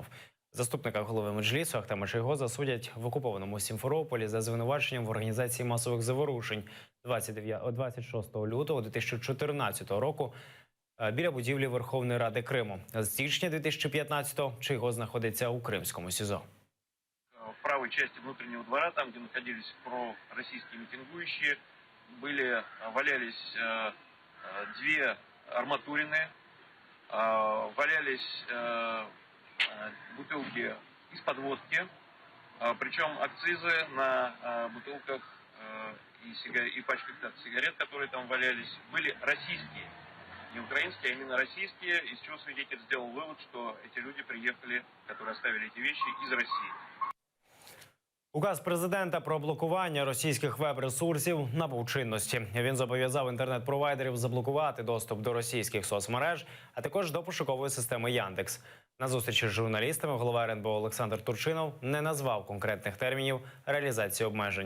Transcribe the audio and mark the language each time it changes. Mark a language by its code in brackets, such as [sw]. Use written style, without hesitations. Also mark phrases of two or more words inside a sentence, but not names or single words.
[uk] Заступника голови Меджлісу Ахтема Шейгоза судять в окупованому Сімферополі за звинуваченням в організації масових заворушень 26 лютого 2014 року біля будівлі Верховної Ради Криму. З січня 2015-го Шейгоз знаходиться у Кримському СІЗО. [ru] В правой части внутреннего двора, там, где находились пророссийские митингующие, валялись две арматурины, валялись бутылки из-под водки, причем акцизы на бутылках и пачках сигарет, которые там валялись, были российские. Не украинские, а именно российские, из чего свидетель сделал вывод, что эти люди приехали, которые оставили эти вещи, из России. [uk] Указ президента про блокування російських веб-ресурсів набув чинності. Він зобов'язав інтернет-провайдерів заблокувати доступ до російських соцмереж, а також до пошукової системи Яндекс. На зустрічі з журналістами голова РНБО Олександр Турчинов не назвав конкретних термінів реалізації обмежень.